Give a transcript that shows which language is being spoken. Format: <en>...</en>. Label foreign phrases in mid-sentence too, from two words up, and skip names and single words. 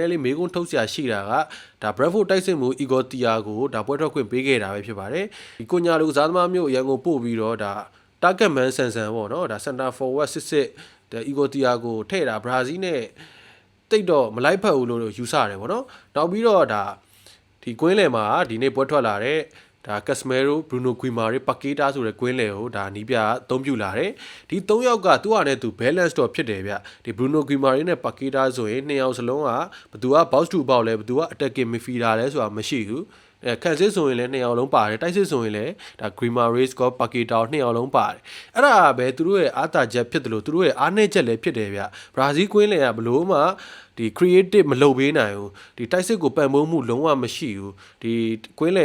<my>ည်းလေးမေးခွန်းထုတ်စရာရှိတာကဒါဘရက်ဖို့တိုက်စစ်မှုအီဂိုတီယာကိုဒါပွဲထွက်ခွင့်ပေးခဲ့တာပဲဖြစ်ပါတယ်ဒီကိုညာလူကစားသမားမျိုးအရန်ကိုပို့ပြီးတော့ဒါ</my> <en>target man</en> <my>ဆန်ပေါ့နော်ဒါ</my> <en>center forward</en> <my>စစ်ဒါအီဂိုတီယာကိုထည့်တာဘရာဇီးနဲ့တိတ်တော့မလိုက်ဖက်ဘူးလို့ယူဆရတယ်ပေါ့နော်နောက်ပြီးတော့ဒါဒီကွင်းလယ်မှာဒီနေ့ပွဲထွက်လာတဲ့ဒါကက်စမဲရိုဘရူနိုဂွီမာရီပါကေတာဆိုတဲ့ကွင်းလယ်ကိုဒါနီးပြအသုံးပြုလာတယ်ဒီ ၃ယောက်ကသူ့ဟာနဲ့သူ balance တော့ဖြစ်တယ်ဗျဒီဘရူနိုဂွီမာရီနဲ့ပါကေတာဆိုရင်နှစ်ယောက်စလုံးကဘသူက</my> <en>box to box</en> <my>လဲဘသူက</my> <en>attacking midfielder</en> <my>လဲဆိုတာမရှိဘူးခံစစ်ဆိုရင်လည်းနှစ်ယောက်လုံးပါတယ်တိုက်စစ်ဆိုရင်လည်းဒါ Grima Race ကပါကီတာနှစ်ယောက်လုံးပါတယ်အဲ့ ဒါပဲသူတို့ရဲ့အားတာချက်ဖြစ်တယ်လို့သူတို့ရဲ့အားနည်းချက်လည်းဖြစ်တယ်ဗျဘရာဇီးကွင်းလယ်ကဘလို့မှဒီ creative မလုပ်ပေးနိုင်ဘူးဒီတိုက်စစ်ကိုပံ့ပိုးမှုလုံးဝမရှိဘူးဒီကွင်းလ</my>